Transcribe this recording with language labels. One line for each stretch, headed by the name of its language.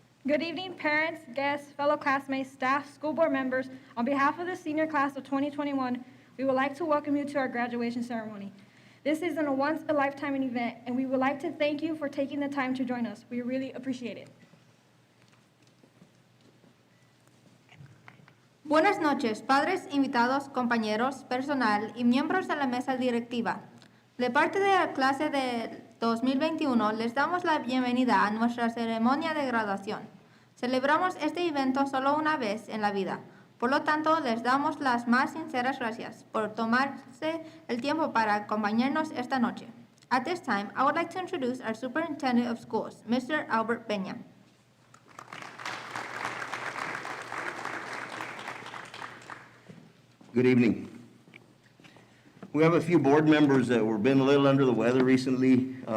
English: Good evening, parents, guests, fellow classmates, staff, school board members. On behalf of the senior class of 2021, we would like to welcome you to our graduation ceremony. This is a once-in-a-lifetime event, and we would like to thank you for taking the time to join us. We really appreciate it.
Spanish: Buenas noches, padres, invitados, compañeros, personal y miembros de la mesa directiva. De parte de la clase del 2021, les damos la bienvenida a nuestra ceremonia de graduación. Celebramos este evento solo una vez en la vida. Por lo tanto, les damos las más sinceras gracias por tomarse el tiempo para acompañarnos esta noche.
English: At this time, I would like to introduce our Superintendent of Schools, Mr. Albert Peña. Good evening. We have a few board members that were been a little under the weather recently.